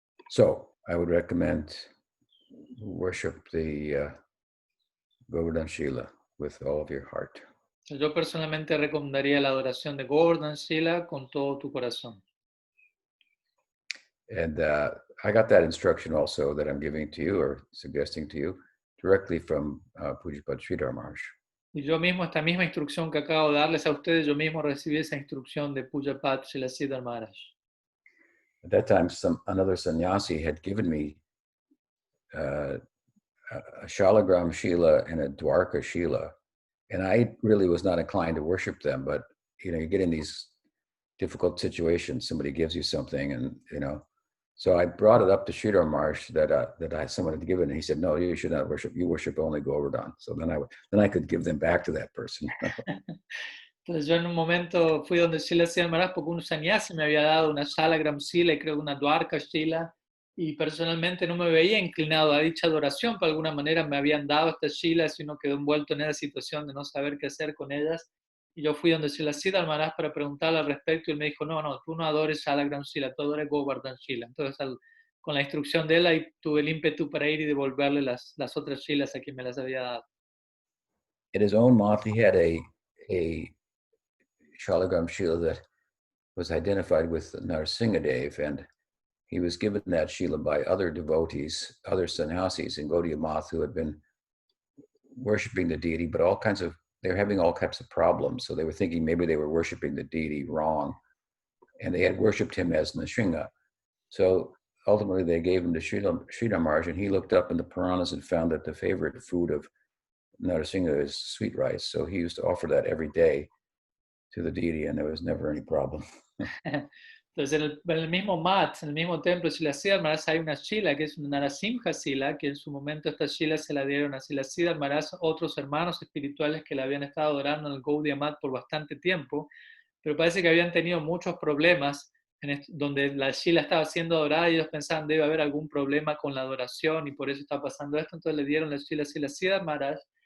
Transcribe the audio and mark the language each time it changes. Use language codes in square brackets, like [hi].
[en] So I would recommend worship the Govardhan Shila with all of your heart. [es] Yo personalmente recomendaría la adoración de Govardhan Shila con todo tu corazón. [en] And I got that instruction also that I'm giving to you or suggesting to you directly from Pujapad Sridhar Maharaj. [es] Y yo mismo, esta misma instrucción que acabo de darles a ustedes, yo mismo recibí esa instrucción de Pujapad Sridhar Maharaj. [en] At that time, another sannyasi had given me a Shalagram Shila and a Dwarka Shila, and I really was not inclined to worship them. But you get in these difficult situations. Somebody gives you something, and so I brought it up to Sridhar Maharaj that someone had given, and he said, "No, you should not worship. You worship only Govardhan." So then I could give them back to that person. [es] Entonces yo en un momento fui donde Srila Sridhar Maharaj porque un sannyasi me había dado una Shalagram Shila y creo una Dwarka Shila, y personalmente no me veía inclinado a dicha adoración, por alguna manera me habían dado estas shilas y uno quedó envuelto en esa situación de no saber qué hacer con ellas. Y yo fui donde Srila Siddhar Maharaj para preguntarle al respecto y él me dijo, no, no, tú no adores a la gran Shila, tú adores Govardhan Shila. Entonces, con la instrucción de él, ahí tuve el ímpetu para ir y devolverle las otras shilas a quien me las había dado. [en] In his own month, he had a Shalagram Shila that was identified with Narsingadev, and he was given that Shila by other devotees, other sannyasis in Gaudiya Math who had been worshiping the deity, but they were having all kinds of problems. So they were thinking maybe they were worshiping the deity wrong, and they had worshipped him as Nrsimha. So ultimately they gave him to Sridhar Maharaj, and he looked up in the Puranas and found that the favorite food of Nrsimha is sweet rice. So he used to offer that every day to the deity, and there was never any problem. [es] Entonces, en el mismo mat, en el mismo templo de Srila Siddhar Maharaj hay una shila que es una Narasimha Sila, que en su momento esta shila se la dieron a Srila Siddhar Maharaj, otros hermanos espirituales que la habían estado adorando en el Gaudiya Mat por bastante tiempo, pero parece que habían tenido muchos problemas donde la shila estaba siendo adorada y ellos pensaban debe haber algún problema con la adoración y por eso está pasando esto, entonces le dieron la shila a Srila Siddhar Maharaj.